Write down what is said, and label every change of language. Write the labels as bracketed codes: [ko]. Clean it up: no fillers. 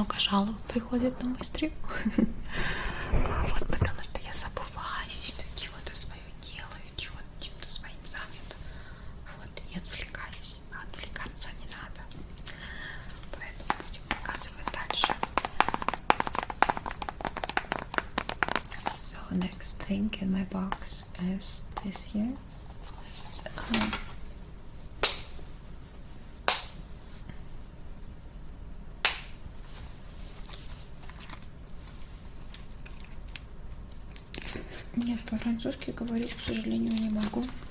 [ru] Алло приходит на мой стрим. Вот потому что я забываюсь, что чего-то свое делаю, чем-то своим занят. Вот, и отвлекаюсь. А отвлекаться не надо. Поэтому будем показывать дальше. [en] So next thing in my box is this here. It's, [ru] нет, по-французски говорю, к сожалению, не могу.